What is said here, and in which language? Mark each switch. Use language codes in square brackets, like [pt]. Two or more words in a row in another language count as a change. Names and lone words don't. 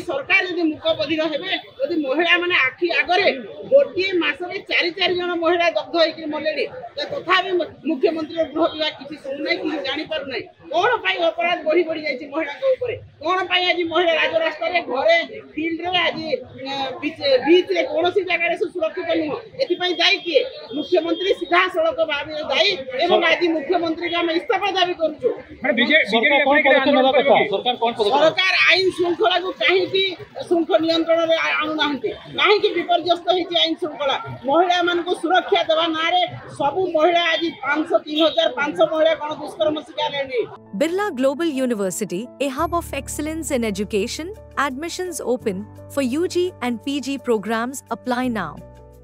[or] ସରକାର ଯଦି ମୁକ ବଧିର ହେବେ ଯଦି ମହିଳାମାନେ ଆଖି ଆଗରେ ଗୋଟିଏ ମାସରେ 4 ଜଣ ମହିଳା ଦଗ୍ଧ ହେଇକି ମଲେଣି ତଥାପି ମୁଖ୍ୟମନ୍ତ୍ରୀ ଗୃହ ବିଭାଗ କିଛି ଶୁଣୁନାହିଁ କିଛି ଜାଣିପାରୁନାହିଁ କ'ଣ ପାଇଁ ଅପରାଧ ବଢ଼ି ବଢ଼ି ଯାଇଛି ମହିଳାଙ୍କ ଉପରେ କ'ଣ ପାଇଁ ଆଜି ମହିଳା ରାଜରାସ୍ତାରେ ଘରେ ଫିଲ୍ଡରେ ଆଜି ବିଚ୍ରେ କୌଣସି ଜାଗାରେ ସେ ସୁରକ୍ଷିତ ନୁହଁ ଏଥିପାଇଁ ଦାୟୀ କିଏ ମୁଖ୍ୟମନ୍ତ୍ରୀ ସିଧାସଳଖ ଭାବରେ ଦାୟୀ ଏବଂ ଆଜି ମୁଖ୍ୟମନ୍ତ୍ରୀଙ୍କୁ ଆମେ ଇସ୍ତଫା ଦାବି କରୁଛୁ ସରକାର ଆଇନ ଶୃଙ୍ଖଳାକୁ କାହିଁକି ନିୟନ୍ତ୍ରଣରେ ଆଣୁନାହାନ୍ତି କାହିଁକି ବିପର୍ଯ୍ୟସ୍ତ ହେଇଛି ଆଇନ ଶୃଙ୍ଖଳା ମହିଳାମାନଙ୍କୁ ସୁରକ୍ଷା ଦେବା ନାଁରେ ସବୁ ମହିଳା ଆଜି 3,500 ମହିଳା ଗଣ ଦୁଷ୍କର୍ମ ଶିକାର ହେଲେଣି। [en] Birla Global University, a hub of excellence in education, admissions open for UG and PG programs. Apply now.